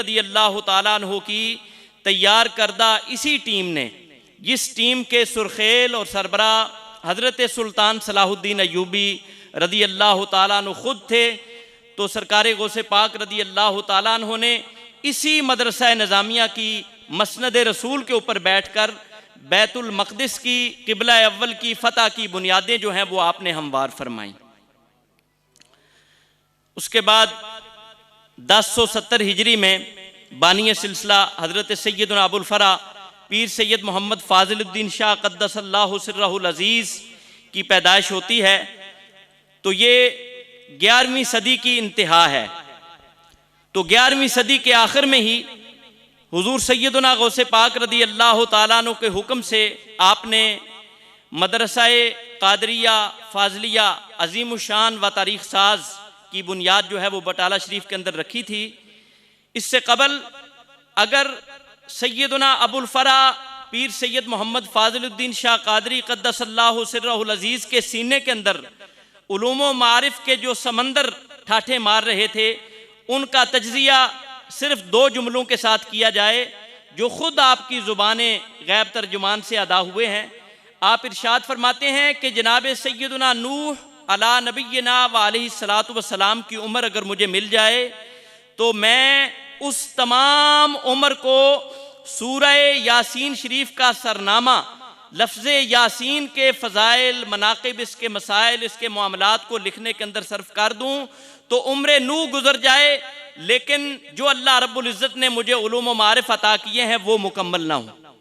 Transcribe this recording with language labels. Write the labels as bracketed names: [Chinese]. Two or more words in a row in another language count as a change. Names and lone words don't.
[Arabic] رضي الله تعالى عنه [Urdu] کی تیار کردہ اسی ٹیم نے، جس ٹیم کے سرخیل اور سربراہ حضرت سلطان صلاح الدین ایوبی [Arabic] رضي الله تعالى عنه [Urdu] خود تھے، تو سرکار غوث پاک [Arabic] رضي الله تعالى عنه [Urdu] نے اسی مدرسہ نظامیہ کی مسند رسول کے اوپر بیٹھ کر بیت المقدس کی قبلہ اول کی فتح کی بنیادیں جو ہیں وہ آپ نے ہموار فرمائی. اس کے بعد 1070 ہجری میں بانی سلسلہ حضرت سیدنا ابو الفرح پیر سید محمد فاضل الدین شاہ [Arabic] قدس الله سره العزيز [Urdu] کی پیدائش ہوتی ہے. تو یہ 11ویں صدی کی انتہا ہے. تو 11ویں صدی کے آخر میں ہی حضور سیدنا غوث پاک [Arabic] رضي الله تعالى عنه [Urdu] کے حکم سے آپ نے مدرسۂ قادریہ فاضلیہ عظیم الشان و تاریخ ساز کی بنیاد جو ہے وہ بٹالہ شریف کے اندر رکھی تھی. اس سے قبل اگر سیدنا ابو الفرح پیر سید محمد فاضل الدین شاہ قادری [Arabic] قدس الله سره العزيز [Urdu] کے سینے کے اندر علوم و معارف کے جو سمندر ٹھاٹھیں مار رہے تھے، ان کا تجزیہ صرف 2 جملوں کے ساتھ کیا جائے جو خود آپ کی زبان غیب ترجمان سے ادا ہوئے ہیں. آپ ارشاد فرماتے ہیں کہ جناب سیدنا نوح [Arabic] على نبينا وعليه الصلاة والسلام [Urdu] کی عمر اگر مجھے مل جائے تو میں اس تمام عمر کو سورہ یٰسین شریف کا سرنامہ لفظ یٰسین کے فضائل، مناقب، اس کے مسائل، اس کے معاملات کو لکھنے کے اندر صرف کر دوں تو عمر نوح گزر جائے، لیکن جو اللہ رب العزت نے مجھے علوم و معارف عطا کیے ہیں وہ مکمل نہ ہو.